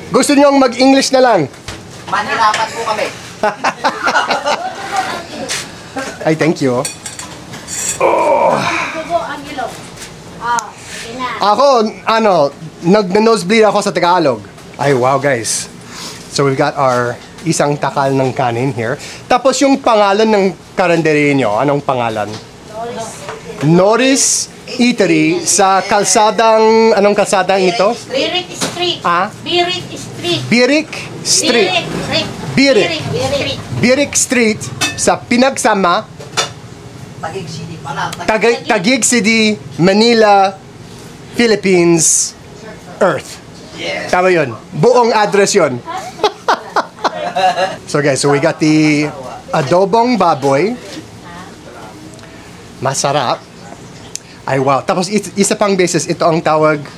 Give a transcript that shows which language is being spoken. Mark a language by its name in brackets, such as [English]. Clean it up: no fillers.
[Filipino] Gusto niyo mag-English na lang? Manhirapan po kami. [English] Ay, thank you. [Filipino] Dugo ang ilog. Sige na. Ako, nag-nosebleed ako sa Tagalog. [English] Ay, wow, guys. So, we've got our isang takal ng kanin here. [Filipino] Tapos yung pangalan ng karinderya nyo, anong pangalan? Norris Eatery sa kalsadang, anong kalsadang ito? Birik Street. Birik Street. Birik. Birik Street sa Pinagsama, Taguig City pala. [English] Taguig City, Manila, Philippines, Earth. Yes. [Filipino] Tama yun. Buong address yun. [English] So guys, we got the adobong baboy. [Filipino] Masarap. Ay wow. Tapos isa pang beses, ito ang tawag